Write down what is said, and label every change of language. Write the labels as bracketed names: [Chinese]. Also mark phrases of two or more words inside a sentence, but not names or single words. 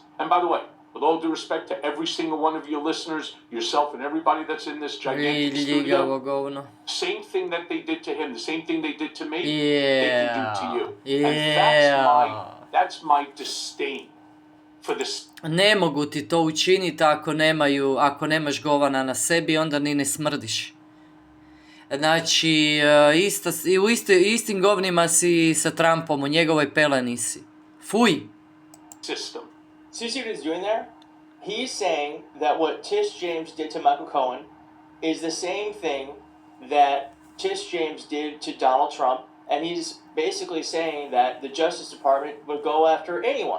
[English] And by the way, with all due respect to every single one of your listeners, yourself and everybody that's in this gigantic studio, [Serbian] Ljigavo govno. [English] same thing that they did to him, the same thing they did to me, they Yeah. can do to you. Yeah. And that's my disdain for this. [Serbian] Ne mogu ti to učiniti ako nemaš govana na sebi, onda ni ne smrdiš. Znači, istim govnima si sa Trumpom, u njegovoj peleni si. Fuj! [English] System. So you see what he's doing there? He's saying that what Tish James did to Michael Cohen is the same thing that Tish James did to Donald Trump, and he's basically saying that the Justice Department would go after anyone.